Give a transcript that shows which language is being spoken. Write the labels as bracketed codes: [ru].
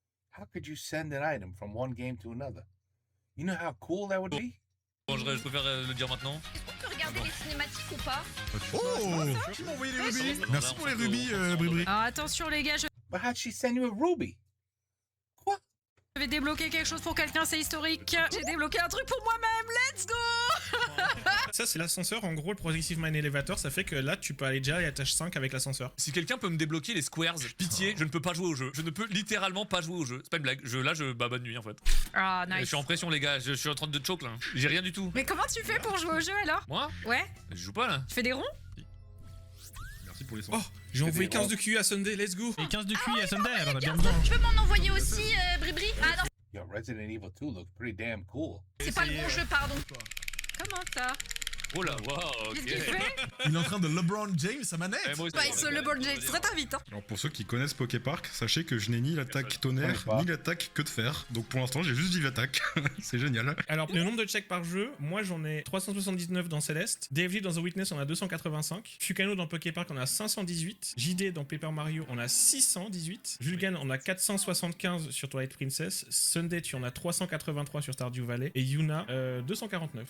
[en] How could you send an item from one game to another? You know how cool that would be? [fr] Bon, je préfère le dire maintenant. Est-ce qu'on peut regarder les cinématiques ou pas? Oh! Qui m'a envoyé les rubis? Merci pour les rubis, Bribri. Alors attention les gars, je [en] But how'd she send you a ruby? [fr] Quoi? vais débloquer quelque chose pour quelqu'un, c'est historique. J'ai débloqué un truc pour moi-même, [en] let's go! [fr] Ça c'est l'ascenseur, en gros le Progressive Mine Elevator, ça fait que là tu peux aller déjà à l'étage 5 avec l'ascenseur. Si quelqu'un peut me débloquer les squares, pitié, je ne peux pas jouer au jeu. Je ne peux littéralement pas jouer au jeu. C'est pas une blague. Bah bonne nuit en fait. Ah Je [en] nice. [fr] suis en pression les gars, je suis en train de choke là. J'ai rien du tout. Mais comment tu fais pour jouer au jeu alors? Moi Ouais? Je joue pas là. Tu fais des ronds? Merci pour les sons. Oh, j'ai envoyé 15 de QI à Sunday, [en] let's go! [fr] Et 15 de QI à Sunday, elle en a bien besoin. Tu peux m'en envoyer aussi, Bribri? Ah non, [en] Yo, Resident Evil 2 looks pretty damn cool. [fr] c'est pas le bon jeu, pardon. Comment ça? Oh là, waouh, Qu'est-ce qu'il ok. fait? Il est en train de LeBron James sa manette. Eh, moi aussi, Bah il se le ball James très très vite hein. Alors pour ceux qui connaissent Poképark, sachez que je n'ai ni l'attaque tonnerre, Ouais, ni l'attaque que de fer. Donc pour l'instant j'ai juste 10 attaques. C'est génial. Alors, le nombre de checks par jeu, moi j'en ai 379 dans Céleste, David dans The Witness on a 285, Fukano dans Poképark on a 518, JD dans Paper Mario on a 618, Julgan on a 475 sur Twilight Princess, Sunday tu en as 383 sur Stardew Valley, et Yuna 249.